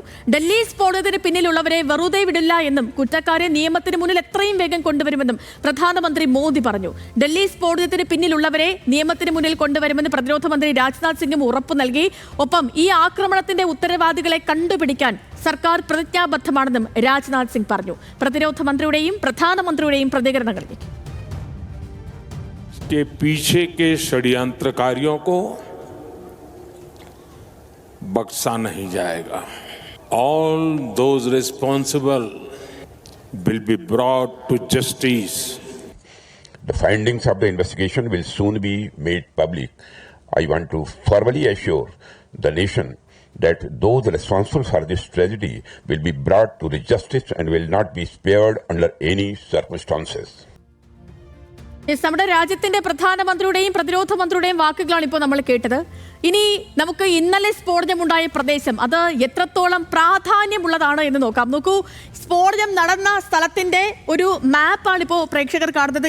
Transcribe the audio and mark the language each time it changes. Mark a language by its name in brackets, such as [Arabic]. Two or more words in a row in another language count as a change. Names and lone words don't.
[Malayalam] ഡൽഹി സ്ഫോടനത്തിന് പിന്നിലുള്ളവരെ വെറുതെ വിടില്ല എന്നും കുറ്റക്കാരെ നിയമത്തിന് മുന്നിൽ എത്രയും വേഗം കൊണ്ടുവരുമെന്നും പ്രധാനമന്ത്രി മോദി പറഞ്ഞു. ഡൽഹി സ്ഫോടനത്തിന് പിന്നിലുള്ളവരെ നിയമത്തിന് മുന്നിൽ കൊണ്ടുവരുമെന്ന് പ്രതിരോധ മന്ത്രി രാജ്നാഥ് സിംഗും ഉറപ്പു നൽകി. ഒപ്പം ഈ ആക്രമണത്തിന്റെ ഉത്തരവാദികളെ കണ്ടുപിടിക്കാൻ സർക്കാർ പ്രതിജ്ഞാബദ്ധമാണെന്നും രാജ്നാഥ് സിംഗ് പറഞ്ഞു. പ്രതിരോധ മന്ത്രിയുടെയും പ്രധാനമന്ത്രിയുടെയും പ്രതികരണങ്ങളിലേക്ക്. [Hindi] के पीछे के षड्यंत्रकारियों को बख्शा नहीं जाएगा. [English] All those responsible will be brought to justice. The findings of the investigation will soon be made public. I want to formally assure the nation that those responsible for this tragedy will be brought to the justice and will not be spared under any circumstances. [Malayalam] നമ്മുടെ രാജ്യത്തിന്റെ പ്രധാനമന്ത്രിയുടെയും പ്രതിരോധ മന്ത്രിയുടെയും വാക്കുകളാണ് ഇപ്പോൾ നമ്മൾ കേട്ടത്. ഇനി നമുക്ക് ഇന്നലെ സ്ഫോടനമുണ്ടായ പ്രദേശം അത് എത്രത്തോളം പ്രാധാന്യമുള്ളതാണ് എന്ന് നോക്കാം. നോക്കൂ, സ്ഫോടനം നടന്ന സ്ഥലത്തിന്റെ ഒരു മാപ്പാണ് ഇപ്പോൾ പ്രേക്ഷകർ കാണുന്നത്.